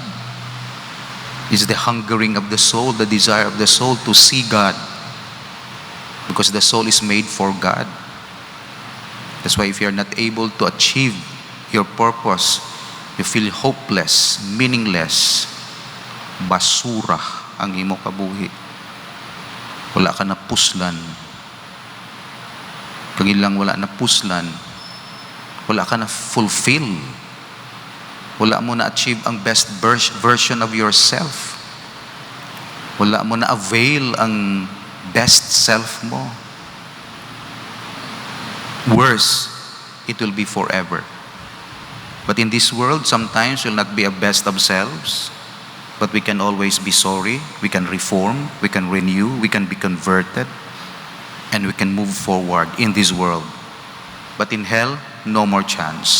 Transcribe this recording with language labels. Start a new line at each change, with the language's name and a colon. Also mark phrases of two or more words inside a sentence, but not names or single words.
English: It's the hungering of the soul, the desire of the soul to see God. Because the soul is made for God. That's why if you're not able to achieve your purpose, you feel hopeless, meaningless,
Hiligaynon: basura ang imo kabuhi. Wala ka na puslan. Pag ilang wala na puslan, wala ka na fulfill. Wala mo na achieve ang
English: best version of yourself.
Hiligaynon: Wala mo na avail ang
English: best self
Hiligaynon: mo.
English: Worse, it will be forever. But in this world, sometimes we'll not be a best of selves, but we can always be sorry, we can reform, we can renew, we can be converted. and we can move forward in this world. But in hell, no more chance.